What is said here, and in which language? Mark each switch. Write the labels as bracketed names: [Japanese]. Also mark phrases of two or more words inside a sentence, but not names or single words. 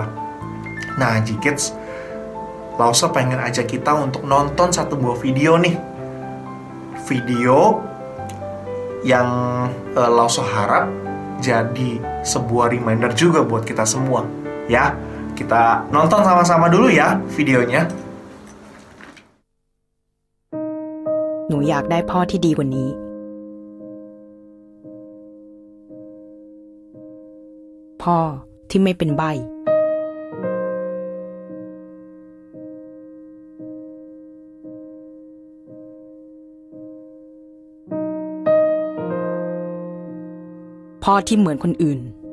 [Indonesian] Nah, G-Kids, Lause pengen ajak kita untuk nonton satu buah video nih. Video yang Lause harap jadi sebuah reminder juga buat kita semua. Ya, kita nonton sama-sama dulu ya videonya. [Thai] หนูอยากได้พ่อที่ดีกว่านี้พ่อที่ไม่เป็นใบ้ พ่อที่เหมือนคนอื่น